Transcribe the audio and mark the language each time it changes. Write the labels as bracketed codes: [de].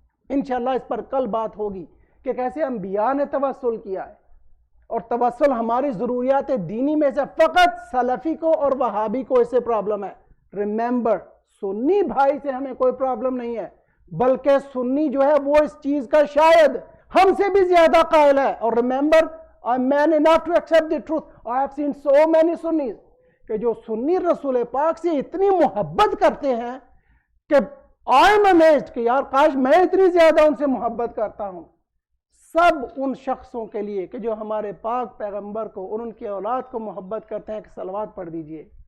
[ur] انشاءاللہ اس پر کل بات ہوگی کہ کیسے انبیاء نے توسل کیا ہے، اور توسل ہماری ضروریات دینی میں سے فقط سلفی کو اور وہابی کو اس سے پرابلم ہے. ریممبر، سنی بھائی سے ہمیں کوئی پرابلم نہیں ہے، بلکہ سنی جو ہے وہ اس چیز کا شاید ہم سے بھی زیادہ قائل ہے. [en] اور remember I'm man enough to accept the truth. I have seen so many Sunnis [ur] کہ جو سنی رسول پاک سے اتنی محبت کرتے ہیں کہ [en] I'm amazed [ur] کہ یار کاش میں اتنی زیادہ ان سے محبت کرتا ہوں. سب ان شخصوں کے لیے کہ جو ہمارے پاک پیغمبر کو اور ان کی اولاد کو محبت کرتے ہیں کہ صلوات پڑھ دیجئے.